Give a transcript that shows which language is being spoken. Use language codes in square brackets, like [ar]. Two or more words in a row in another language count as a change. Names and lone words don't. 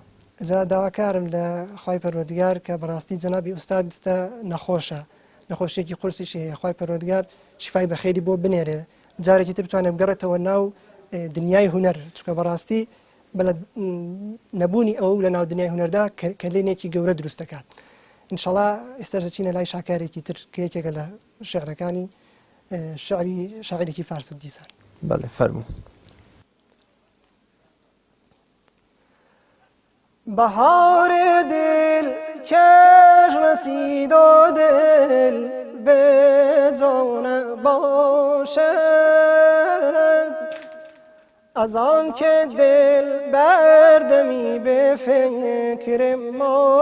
[ckb] جا داواکارم لە خوای پەروەردگار کە بەڕاستی جەنابی ئوستاد نەخۆشە نەخۆشیێکی قورسیشی هەیە خوای پەروەردگار شیفای بەخێری بۆ بنێرێ جارێکی تر بتوانێت بگەڕێتەوە ناو دنیای هونەر چونکە بەڕاستی نەبوونی ئەو لە ناو دنیای هونەردا کە لێنێکی گەورە دروست دەکات ئینشەڵا ئێستاژە چینە لای شاکارێکی تر کە یەکێکە لە شێعرەکانی شاعیرێکی فارس دیسان. بەڵێ فەرموو. [fa] بهار دل کش رسید و دل به جان باشد از آن که دل بردمی به فکر ما